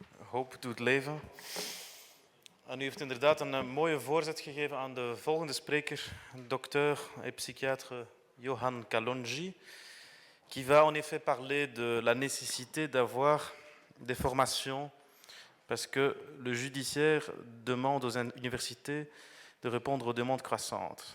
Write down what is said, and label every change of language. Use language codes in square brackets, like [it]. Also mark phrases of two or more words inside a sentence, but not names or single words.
[nl] hoop doet leven. En u heeft inderdaad een mooie voorzet gegeven aan de volgende spreker, [fr] docteur et psychiatre Johan Kalonji, qui va en effet parler de la nécessité d'avoir des formations parce que le judiciaire demande aux universités de répondre aux demandes croissantes.